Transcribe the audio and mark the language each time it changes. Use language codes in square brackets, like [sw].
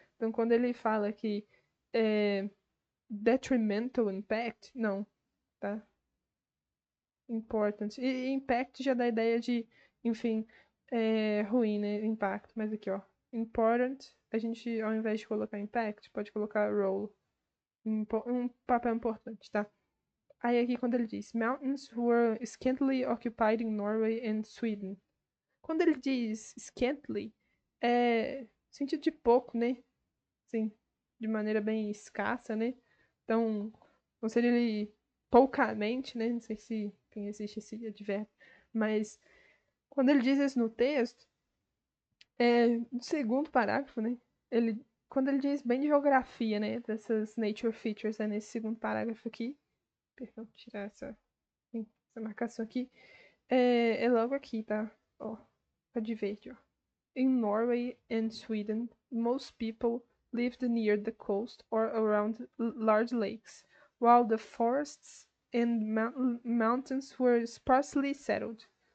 [pt] Então, quando ele fala que detrimental impact, não, tá? Important. E impact já dá a ideia de, enfim, ruim, né? Impacto. Mas aqui, ó. Important, a gente, ao invés de colocar impact, pode colocar role. Um papel importante, tá? Aí aqui quando ele diz [en] Mountains were scantily occupied in Norway and Sweden. [pt] Quando ele diz scantily, sentido de pouco, né? Sim, de maneira bem escassa, né? Então, não seria ele poucamente, né? Não sei se existe esse advérbio, mas quando ele diz isso no texto, no segundo parágrafo, né? Quando ele diz bem de geografia, né? Dessas nature features, nesse segundo parágrafo aqui, Perdão, tirar essa marcação aqui. É logo aqui, tá? Ó, tá de verde, ó. [en] In Norway and Sweden, most people lived near the coast or around large lakes, while the forests and mountains were sparsely settled.